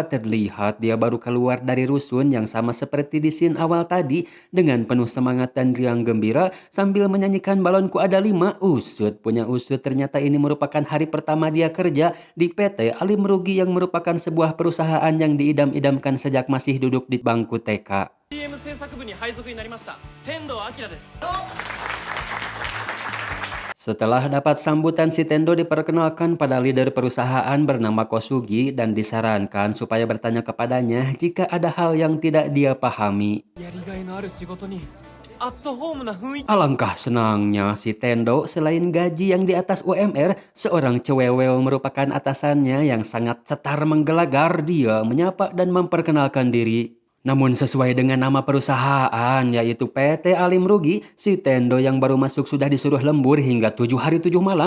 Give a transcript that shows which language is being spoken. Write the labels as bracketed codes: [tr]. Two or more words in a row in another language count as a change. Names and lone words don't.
[id] Terlihat dia baru keluar dari rusun yang sama seperti di scene awal tadi, dengan penuh semangat dan riang gembira sambil menyanyikan balonku ada 5 usut. Punya usut, ternyata ini merupakan hari pertama dia kerja di PT Ali Merugi yang merupakan sebuah perusahaan yang diidam-idamkan sejak masih duduk di bangku TK. [ja] CM 制作部に配属になりました。天童明です。 [id] Setelah dapat sambutan, si Tendo diperkenalkan pada leader perusahaan bernama Kosugi dan disarankan supaya bertanya kepadanya jika ada hal yang tidak dia pahami. [ja] やりがいのある仕事にアットホームな雰囲気。 [id] Alangkah senangnya si Tendo, selain gaji yang di atas UMR, seorang cewewel merupakan atasannya yang sangat cetar menggelagar. Dia menyapa dan memperkenalkan diri. Namun sesuai dengan nama perusahaan, yaitu PT Alim Rugi, si Tendo yang baru masuk sudah disuruh lembur hingga 7 hari 7 malam.